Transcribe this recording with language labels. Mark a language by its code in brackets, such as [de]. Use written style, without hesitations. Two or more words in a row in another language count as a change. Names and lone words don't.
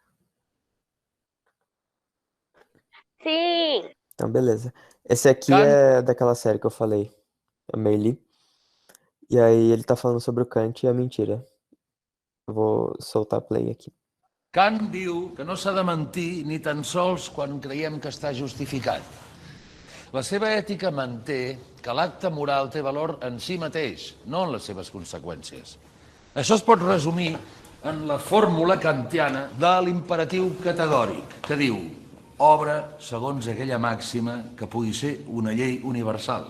[pt] Sim. Então, beleza. Esse aqui Kant, é daquela série que eu falei, a Meili. E aí ele tá falando sobre o Kant e a mentira. Eu vou soltar play aqui. [ca] Kant diu que no s'ha de mentir ni tan sols quan creiem que està justificat. La seva ètica manté que l'acte moral té valor en si mateix, no en les seves conseqüències. Això es pot resumir en la fórmula kantiana de l'imperatiu categòric, que diu obra segons aquella màxima que pugui ser una llei universal.